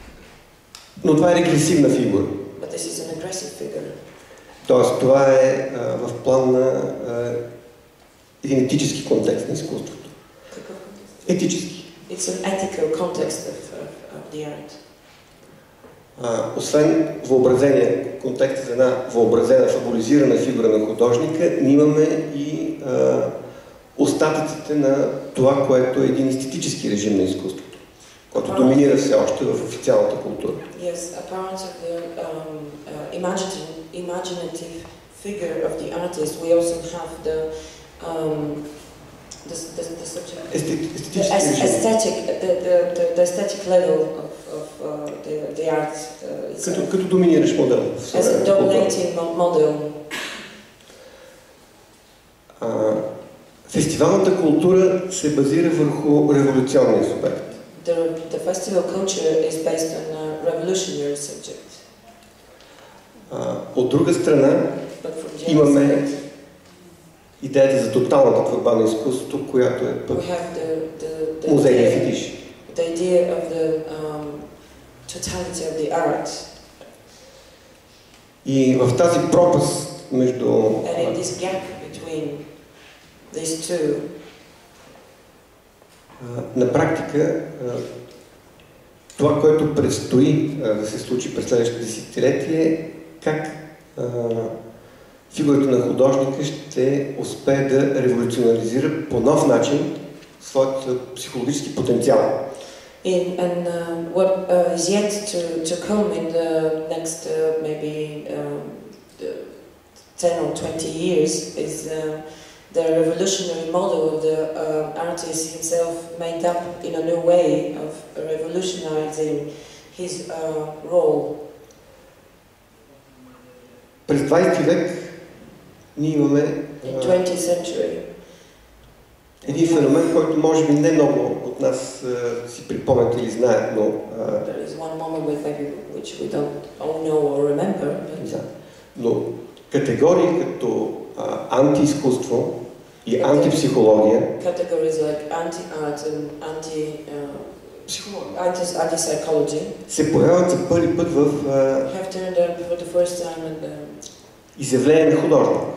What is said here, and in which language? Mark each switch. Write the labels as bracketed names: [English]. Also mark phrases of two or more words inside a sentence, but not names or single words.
[Bulgarian] И Но това е регресивна фигура. [English] But this is an aggressive figure. [Bulgarian] Тоест, това е в план на един етически контекст на изкуството. Етически. [English] It's an ethical context of the art. [Bulgarian] Освен въобразения контекст за една въобразена, фабулизирана фигура на художника, ние имаме и остатъците на това, което е един естетически режим на изкуството, който доминира все още в официалната култура. [English] Yes, a part of the imaginative figure of the artist, we also have the aesthetic level of the art. [Bulgarian] Като доминиращ модел. [English] As a dominating model. [Bulgarian] Фестивалната култура се базира върху революционния субект. [English] The festival culture is based on a revolutionary subject. [Bulgarian] От друга страна, имаме идеята за тоталната творба на изкуството, която е пък музейния фетиш. [English] The idea of the totality of the art. [Bulgarian] И в тази пропаст между [English] And in this gap between these two, [Bulgarian] на практика това, което предстои да се случи през следващото десетилетие, е как фигурата на художника ще успее да революционализира по нов начин своят психологически потенциал. [English] And what is yet to come in the next maybe 10 or 20 years is the revolutionary model of the artist himself made up in a new way of revolutionizing his role. [Bulgarian] През 20 век ние имаме един феномен, който може би не много от нас си припомнят или знаят, но но категории като антиизкуство и антипсихология се появяват за първи път в изявление на художник.